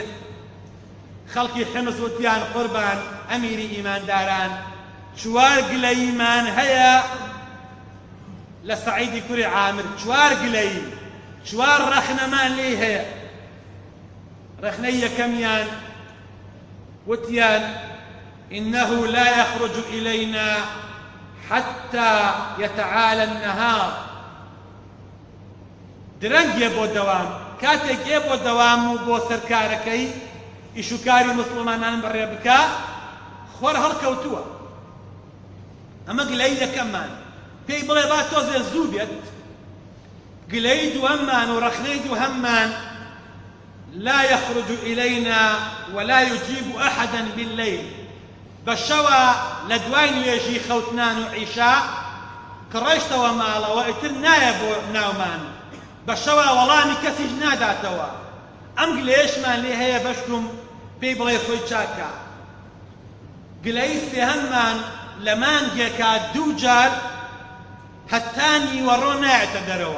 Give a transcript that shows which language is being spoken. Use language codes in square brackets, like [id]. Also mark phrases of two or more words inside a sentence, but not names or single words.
[ckb] خەڵکی حیمس وتیان قوربان ئەمیری ئیمانداران 4 گلەیمان هەیە لە سەعیدی کوڕی عامر، 4 گلەی، 4 ڕەخنەمان لێ هەیە. ڕەخنەی یەکەمیان وتیان [ar] إنه لا يخرج إلينا حتى يتعالى النهار، [ckb] درەنگێ بۆ دەوام، کاتێکێ بۆ دەوام و بۆ سەرکارەکەی ئیشوکاری مسلمانان بەڕێ بکە خۆر هەڵکەوتووە. ئەمە گلەی یەکەممان، پێی بڵێ با تۆزێ زوو بێت. گلەی دووەممان و ڕەخنەی دووهەممان [ar] لا يخرج إلينا ولا يجيب أحدا بالليل، [ckb] بەشەوە لە دوای نوێژی خەوتنان و عیشا کە ڕۆیشتەوە ماڵەوە ئیتر نایە بۆ ناومان، بەشەوە وەڵامی کەسیش ناداتەوە. ئەم گلەیەشمان لێ هەیە بەشکم پێی بڵێ خۆی چاکە. گلەی سێهەممان لە مانگێکا 2 جار هەتا نیوەڕۆ نایەتە دەرەوە.